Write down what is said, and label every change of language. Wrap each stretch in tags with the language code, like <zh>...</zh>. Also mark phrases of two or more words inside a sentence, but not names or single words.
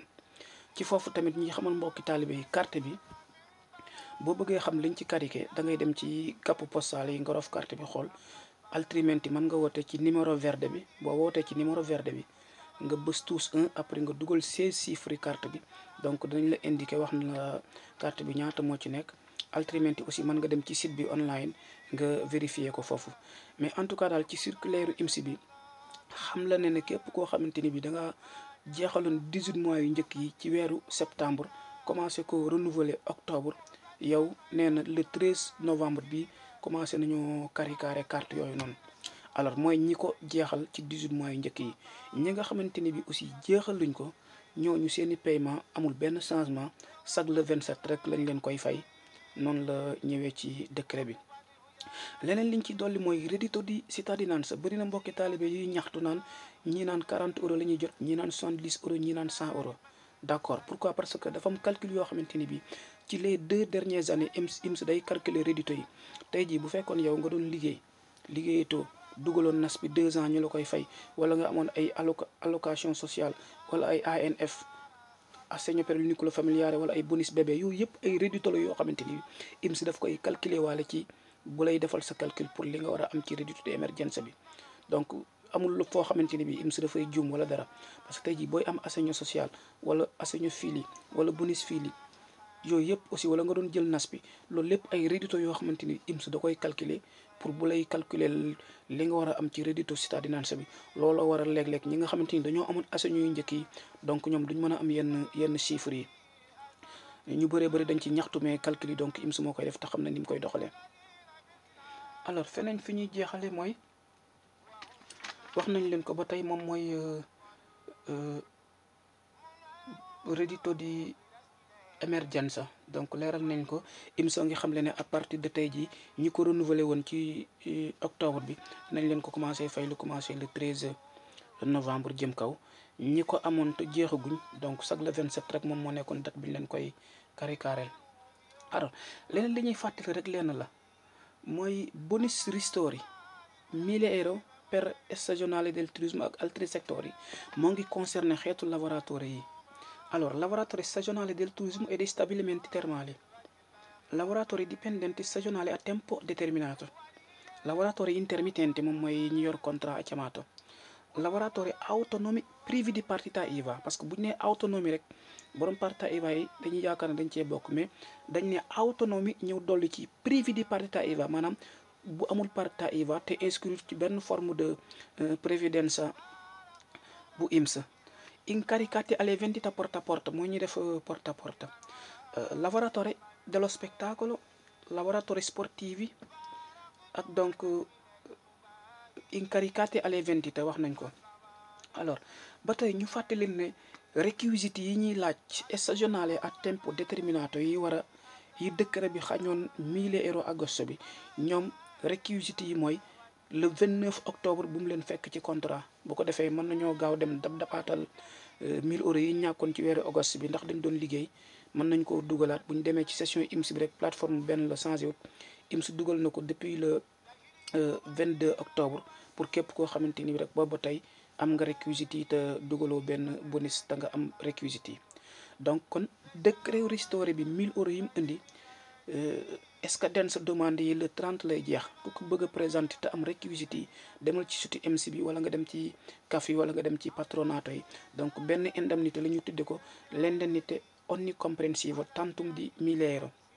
<wo>ci foofu tamit ñi xamal mbokki taalibe yi carte bi boo bëggee xam liñ ci cariqué da ngay dem ci capu postal yi nga rof carte bi xool altrimenti mën nga woote ci</wo> <it>numéro verde</it> <wo>bi boo wootee ci</wo> <it>numéro verde</it> <wo>bi nga bës</wo> <fr>tous 1 après</fr> <wo>nga dugal 16 chiffres yi carte bi donc dinañ la indiqué wax na la carte bi ñaata moo ci nekk. altrimenti aussi mën nga dem ci site bi online nga vérifier ko foofu</wo> <fr>mais en tout cas</fr> <wo>daal ci circulaire IMSS bi xam la ne képp koo xamante ni bi da nga jeexaloon 18 mois yu njëkk yi ci weeru septembre commencé ko renouveler octobre yow nee na</wo> <fr>le 13 novembre</fr> <wo>bi commencé nañu carré carte yooyu noonu. alors mooy ñi ko jeexal ci 18 mois yu njëkk yi ñi nga xamante ni bi aussi jeexaluñ ko ñooñu seeni paiement amul benn changement</wo> <fr>chaque le 27</fr> <wo>rek lañ leen koy fay. noonu la ñëwee ci décret bi. leneen liñ ci dolli mooy</wo> <it>reddito di cittadinanza</it> <wo>bëri na mbokki taalibe yuy ñaxtu naan ñii naan 40 euros la ñuy jot ñii naan 70 euros ñii naan 100 euros.</wo> <fr>d'accord pourquoi parce que</fr> <wo>dafa am calcul yoo xamante ni bi ci</wo> <fr>les 2 dernières années</fr> <wo>IMSS day calculer reddito yi tey jii bu fekkoon yow nga doon liggéeyatoo dugaloon nas bi 2 ans ñu la koy fay wala nga amoon ay</wo> <fr>allocation sociale</fr> <wo>wala ay ANF.</wo> <it>assegno per il nucleo familiare</it> <wo>wala ay</wo> <fr>bonus bébé</fr> <wo>yooyu yëpp ay reddito la yoo xamante ni IMSS daf koy calculer waale ci bu lay defal sa calcul pour li nga war a am ci</wo> <it>reddito de emergenza</it> <wo>bi. donc amul foo xamante ni bi IMSS dafay juum wala dara</wo> <fr>parce que</fr> <wo>tey jii booy am</wo> <it>assegno social</it> <wo>wala</wo> <it>assegno fili</it> <wo>wala</wo> <it>bonus fili</it> <wo>yooyu yëpp aussi wala nga doon jël nas bi loolu lépp ay reddito yoo xamante ni IMSS da koy calculer pour bu lay calculer li nga war a am ci</wo> <it>reddito cittadinanza</it> <wo>bi looloo waral léeg-léeg ñi nga xamante ni dañoo amoon assegno yu njëkk yi donc ñoom duñ mën a am yenn chiffres yi. ñu bëree bëri dañ ci ñaxtu mais calcul yi donc IMS moo koy def te xam na ni mu koy doxalee. alors feneen fi ñuy jeexale mooy wax nañ leen ko ba tey moom mooy</wo> <it>reddito di emergenza</it> <wo>donc leeral nañ ko IMS ngi xam le ne</wo> <fr>à partir de</fr> <wo>tey jii ñi ko renouveler woon ci octobre bi nañ leen ko commencé fay lu commencé</wo> <fr>le 13 novembre</fr> <wo>jëm kaw ñi ko amoon te jeexaguñ donc</wo> <fr>chaque le 27</fr> <wo>rek moom moo nekkoon date bi ñu leen koy carré. alors leneen li ñuy fàttali rek lenn la mooy</wo> <it>bonus ristori 1000 euro per stagionale del turismo</it> <wo>ak</wo> <it>altri settori</it> <wo>moo ngi concerné xeetu lavoratori yi.</wo> <it>allora lavoratori stagionali del turismo e dei stabilimenti termali, lavoratori dipendenti stagionali a tempo determinato, lavoratori intermittenti</it> <wo>moom mooy ñu yor</wo> <it>contrat a chiamato, lavoratori autonomi privi di partita IVA</it> <fr>parce que</fr> <wo>bu ñu nee autonomie rek borom</wo> <it>partita IVA</it> <wo>yi dañuy yaakaar ne dañ cee bokk mais dañ ne autonomie ñëw dolli ci</wo> <it>privi di partita IVA</it> <wo>maanaam bu amul</wo> <it>partita IVA</it> <wo>te inscrire ci benn</wo> <fr>forme de previdenza</fr> <wo>bu IMS.</wo> <it>Incaricati alle vendite porta a porta</it> <wo>mooy ñuy def</wo> <it>porta a porta, lavoratori dello spettacolo, lavoratori sportivi ak donc incaricati alle vendite</it> <wo>wax nañ ko. alors ba tey ñu fàttali ne requisiti yi ñuy laaj</wo> <it>stagionale a tempo determinato</it> <wo>yi war a yi décret bi xañoon</wo> <it>1000 euro agosto</it> <wo>bi ñoom requisiti yi mooy</wo> <fr>le 29 octobre</fr> <wo>bu mu leen fekk ci contrat bu ko defee mën nañoo gaaw dem dabaatal 1000 euros yi ñàkkoon ci weeru auguste bi ndax dañ doon liggéey mën nañ ko dugalaat bu ñu demee ci session IMS bi rek plateforme benn la changé wut IMS dugal na ko</wo> <fr>depuis le</fr> <wo>22 octobre pour képp koo xamante ni rek booba tey am nga réquisite yi te dugaloo benn bonus te nga am réquisite yi donc kon décret ristori bi 1000 euros yi mu indi scadenza demande yi le 30 lay jeex ku ko bëgg a présenté te am réquisite yi demal ci site IMS bi wala nga dem ci CAF yi wala nga dem ci patronato yi donc benn indemnité la ñu tudde ko</wo> <it>l'indennité onnicomprensiva tantum</it> <wo>di 1000 euro.</wo>